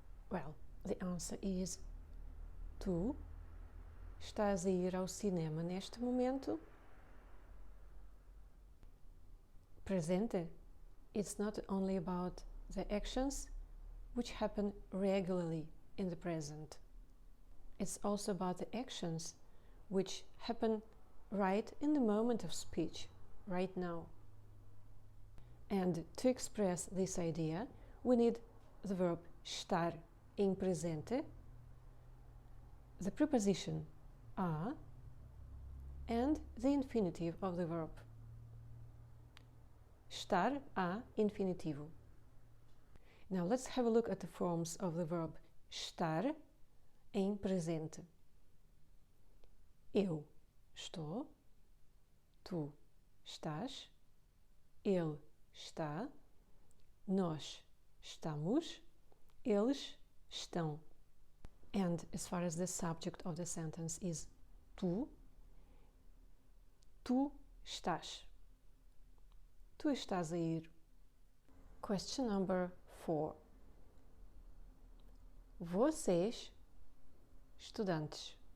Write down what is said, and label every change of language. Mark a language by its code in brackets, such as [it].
[en] Well, the answer is [pt] tu estás a ir ao cinema neste momento? Presente. [en] It's not only about the actions which happen regularly in the present. It's also about the actions which happen right in the moment of speech, right now. And to express this idea, we need the verb estar in presente, the preposition a, and the infinitive of the verb. [pt] Estar a infinitivo. [en] Now let's have a look at the forms of the verb [pt] estar em presente. Eu estou, tu estás, ele está, nós estamos, eles estão. [en] And as far as the subject of the sentence is tu, [pt] tu estás. Tu estás a ir. [en] Question number 4. [pt] Vocês, estudantes.